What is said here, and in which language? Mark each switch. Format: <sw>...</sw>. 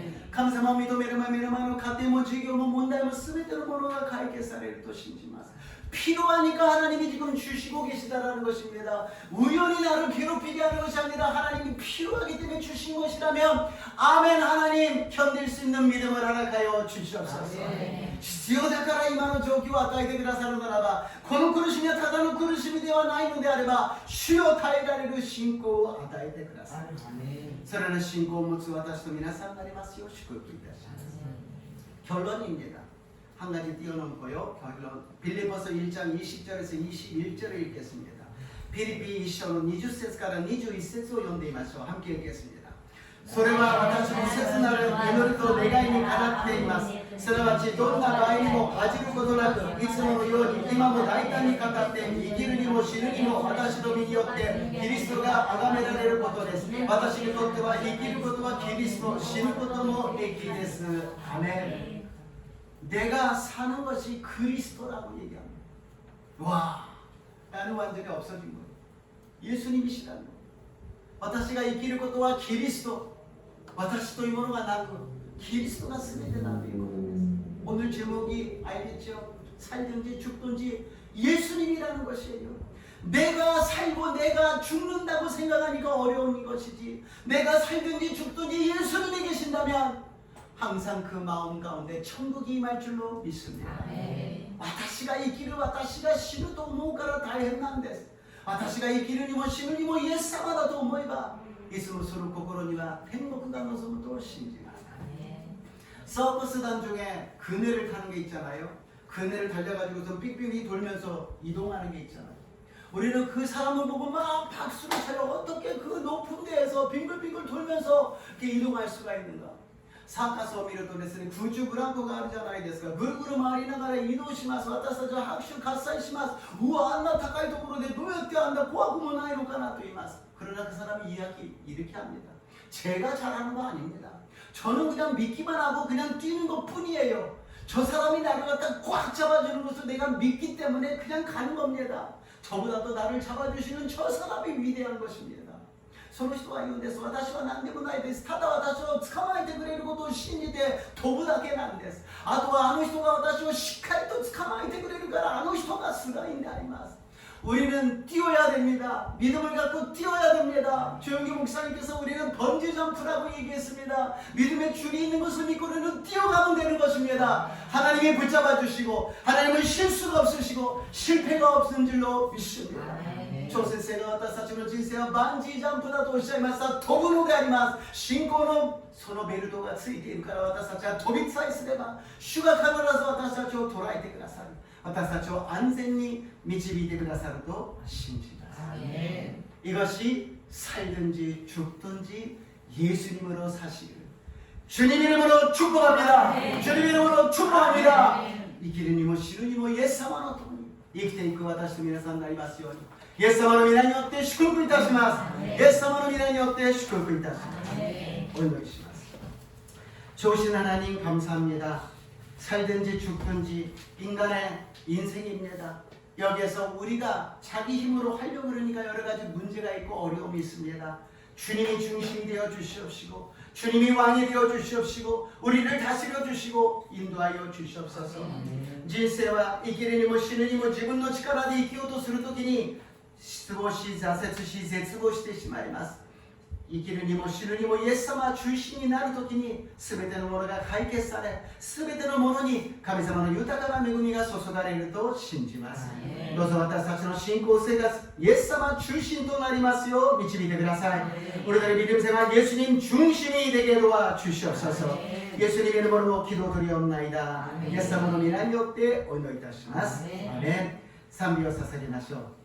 <ja>神様を認めるま目の前の家庭も授業も問題も全てのものが解決されると信じます。</ja> <ko>필요하니까 하나님이 지금 주시고 계시다라는 것입니다. 우연히 나를 괴롭히게 하는 것이 아니라 하나님이 필요하기 때문에 주신 것이라면 아멘. 하나님 견딜 수 있는 믿음을 허락하여 주시옵소서.</ko> <ja>必要だから今の状況を与えてくださるならばこの苦しみはただの苦しみではないのであれば主よ耐えられる信仰を与えてください。それらの信仰を持つ私と皆さんになりますよう祝福いたします。</ja> <ko>결론입니다. 한 가지 띄워놓고요. 결론. 빌립보서 1장 20절에서 21절을 읽겠습니다.</ko> <ja>빌립비 1章の20節から21節を読んでみましょう。</ja> <ko>함께 읽겠습니다.</ko> <ja>それは私の切なる祈りと願いにかなっています。すなわちどんな場合にも恥じることなくいつものように今も大胆に語って生きるにも死ぬにも私の身によってキリストが崇められることです。私にとっては生きることはキリスト、死ぬことも益です。アメン。</ja> <ko>내가 사는 것이 그리스도라고 얘기합니다. 와, 나는 완전히 없어진 거예요. 예수님이시라는 거예요.</ko> <ja>私が生きることはキリスト、私というものがなくキリストが全てだということです。</ja> <ko>오늘 제목이 알겠죠? 살든지 죽든지 예수님이라는 것이에요. 내가 살고 내가 죽는다고 생각하니까 어려운 것이지 내가 살든지 죽든지 예수님이 계신다면 항상 그 마음 가운데 천국이 임할 줄로 믿습니다.</ko> <ja>私が生きる私が死ぬと思うから大変なんです。私が生きるにも死ぬにもイエス様だと思えばいつもその心には天国が望むと信じます。</ja> <ko>서커스단 중에 그네를 타는 게 있잖아요. 그네를 달려가지고서 삑삑이 돌면서 이동하는 게 있잖아요. 우리는 그 사람을 보고 막 박수를 쳐요. 어떻게 그 높은 데에서 빙글빙글 돌면서 이렇게 이동할 수가 있는가?</ko> <ja>サーカスを見るとですね、空中ブランコがあるじゃないですか。ぐるぐる回りながら移動します。私たちは拍手喝采します。うわ、あんな高いところでどうやってあんな怖くもないのかなと言います。</ja> <ko>그러나 그 사람이 이렇게 합니다. 제가 잘하는 거 아닙니다. 저는 그냥 믿기만 하고 그냥 뛰는 것 뿐이에요. 저 사람이 나를 갖다 꽉 잡아주는 것을 내가 믿기 때문에 그냥 가는 겁니다. 저보다도 나를 잡아주시는 저 사람이 위대한 것입니다.</ko> <ja>その人は言うんです。私は何でもないです。ただ私を捕まえてくれることを信じて飛ぶだけなんです。あとはあの人が私をしっかりと捕まえてくれるからあの人がすごいんであります。</ja> <ko>우리는 뛰어야 됩니다. 믿음을 갖고 뛰어야 됩니다. 조영기 목사님께서 우리는 번지 점프라고 얘기했습니다. 믿음의 줄이 있는 것을 믿고 우리는 뛰어가면 되는 것입니다. 하나님이 붙잡아 주시고 하나님은 실수가 없으시고 실패가 없는 줄로 믿습니다.</ko> <ja>挑戦性が私たちの人生はバンジージャンプだとおっしゃいました。飛ぶのであります。信仰のそのベルトがついているから私たちは飛びさえすれば主が必ず私たちを捉えてくださる。私たちを安全に導いてくださると信じます。</ja> <ko>이것이 살든지 죽든지 예수님으로 사시기를 주님 이름으로 축복합니다. 주님 이름으로 축복합니다.</ko> <ja>生きるにも死ぬにもイエス様の共に生きていく私と皆さんになりますようにイエス様の皆によって祝福いたします。イエス様の皆によって祝福いたします。お祈りします。</ja> <ko>좋으신 하나님 감사합니다. 살든지 죽든지 인간의 인생입니다. 여기에서 우리가 자기 힘으로 하려고 그러니까 여러 가지 문제가 있고 어려움이 있습니다. 주님이 중심이 되어 주시옵시고 주님이 왕이 되어 주시옵시고 우리를 다스려 주시고 인도하여 주시옵소서.</ko> <ja>人生は生きるにも死ぬにも自分の力で生きようとするときに失望し挫折し絶望してしまいます。生きるにも死ぬにもイエス様中心になるときに全てのものが解決され全てのものに神様の豊かな恵みが注がれると信じます。どうぞ私たちの信仰生活イエス様中心となりますよう導いてください。</ja> <ko>우리들의 믿음 생활 예수님 중심이 되게 도와주시옵소서. 예수님 이름으로 기도드리옵나이다.</ko> <ja>예수様の皆によってお祈りいたします。アーメン。賛美を捧げましょう。</ja>